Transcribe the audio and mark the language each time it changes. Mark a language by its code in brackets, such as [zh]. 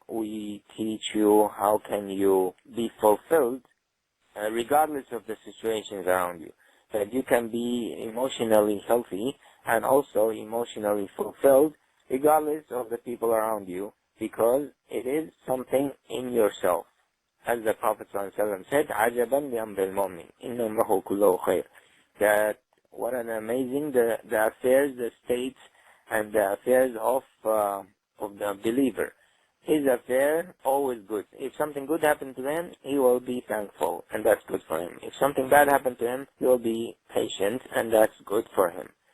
[en] We teach you how can you be fulfilled regardless of the situations around you. That you can be emotionally healthy and also emotionally fulfilled regardless of the people around you, because it is something in yourself. As the Prophet ﷺ said, [ar] عَجَبًا لِأَمْرِ الْمُؤْمِنِ إِنَّ أَمْرَهُ كُلُّهُ خَيْرٌ. [en] That what an amazing the affairs, the states, and the affairs of the believer. His affair always good. If something good happened to him, he will be thankful, and that's good for him. If something bad happened to him, he will be patient, and that's good for him.